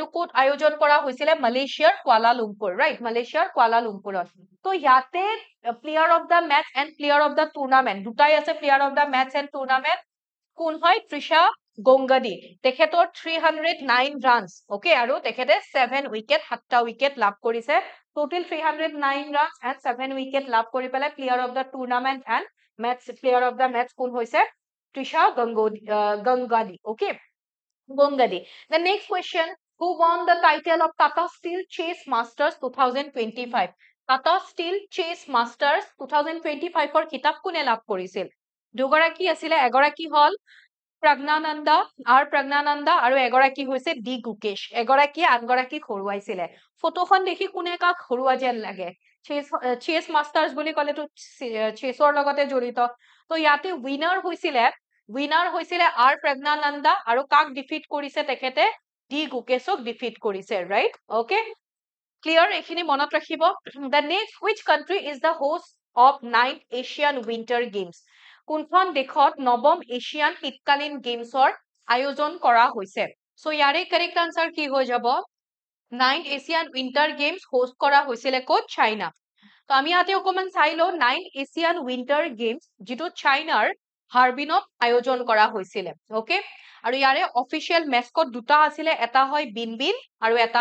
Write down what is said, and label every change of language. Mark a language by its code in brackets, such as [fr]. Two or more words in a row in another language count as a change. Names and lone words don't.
[as] কোট আয়োজন কৰা হৈছিলে মালয়েছিয়াৰ কুয়ালালুম্পুৰ ৰাইট মালয়েছিয়াৰ কুয়ালালুম্পুৰত তো ইয়াতে [en] player of the match and player of the tournament [as] দুটাই আছে [en] player of the match and tournament [as] কোন হয় তৃষা গংগাদি তেখেতৰ 309 ৰানছ ওকে আৰু তেখেতে 7 উইকেট 7টা উইকেট লাভ কৰিছে [en] total 309 runs and 7 wicket [as] লাভ কৰি পেলাই [en] player of the tournament and match player of the match [as] কোন হৈছে তৃষা গংগাদি okay Gongadi. [en] The next question, who won the title of Tata Steel Chase Masters 2025? [as] Tata Steel Chase Masters 2025 ৰ কিতাপ কোনে লাভ কৰিছিল দুগৰাকী আছিলে এগৰাকী হল প্ৰজ্ঞানন্দা আৰু এগৰাকী হৈছে ডি গুকেশ এগৰাকী আনগৰাকী হৰুৱাইছিলে ফটোখন দেখি কোনে কাক হৰুৱা যেন লাগে চেছ মাষ্টাৰ্স বুলি ক'লেতো চেছৰ লগতে জড়িত তো ইয়াতে উইনাৰ হৈছিলে আৰ প্ৰজ্ঞানন্দা আৰু কাক ডিফিট কৰিছে তেখেতে ডি গুকেশক ডিফিট কৰিছে [en] right okay clear [as] এইখিনি মনত ৰাখিব [en] the next which country is the host of 9th Asian Winter Games [as] কোনখন দেশত নৱম এছিয়ান শীতকালীন গেমছৰ আয়োজন কৰা হৈছে সো ইয়াৰে [en] correct answer [as] কি হৈ যাব 9th এছিয়ান উইন্টাৰ গেমছ হোষ্ট কৰা হৈছিলে ক'ত চাইনা তো আমি ইয়াতে অকমান চাই লও 9th এছিয়ান উইন্টাৰ গেমছ যিটো চাইনাৰ হাৰ্বিনত আয়োজন কৰা হৈছিলে ওকে আৰু ইয়াৰে [en] official mascot [as] দুটা আছিলে এটা হয় বিনবিন আৰু এটা